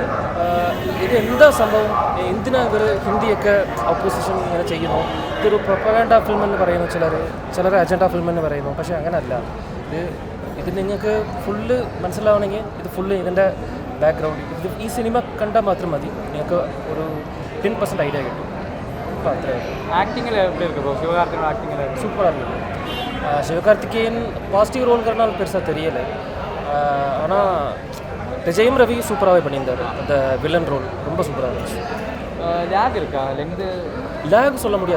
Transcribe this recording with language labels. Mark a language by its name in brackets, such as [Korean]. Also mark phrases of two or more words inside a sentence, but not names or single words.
[Malayalam] ഇത് എന്താ സംഭവം, എന്തിനാ ഇവർ ഹിന്ദിയൊക്കെ ഓപ്പോസിഷൻ ഇങ്ങനെ ചെയ്യുന്നു? ഇതൊരു [English] propaganda film [Malayalam] എന്ന് പറയുന്നു ചിലർ [English] agenda film [Malayalam] എന്ന് പറയുന്നു. പക്ഷേ അങ്ങനെയല്ല. ഇത് ഇത് നിങ്ങൾക്ക് ഫുള്ള് മനസ്സിലാവണമെങ്കിൽ ഇത് ഫുള്ള് ഇതിൻ്റെ ബാക്ക്ഗ്രൗണ്ട് ഇത് ഈ സിനിമ കണ്ടാൽ മാത്രം മതി നിങ്ങൾക്ക് ഒരു 10% ഐഡിയ കിട്ടും. അപ്പോൾ അത്രേ [Tamil] ஆக்டிங்கில் எப்படி இருக்கு ப்ரோ சிவகார்த்தியோட ஆக்டிங்கில் சூப்பராக இருக்குது. சிவகார்த்திகேயன் பாசிட்டிவ் ரோல்ங்கிறனால பெருசாக தெரியலை. ஆனால் ஜெயம் ரவி சூப்பராகவே பண்ணியிருந்தார். அந்த [English] villain role [Tamil] ரொம்ப சூப்பராக இருந்துச்சு. லேக் இருக்கா லெங்து லேக் சொல்ல முடியாது.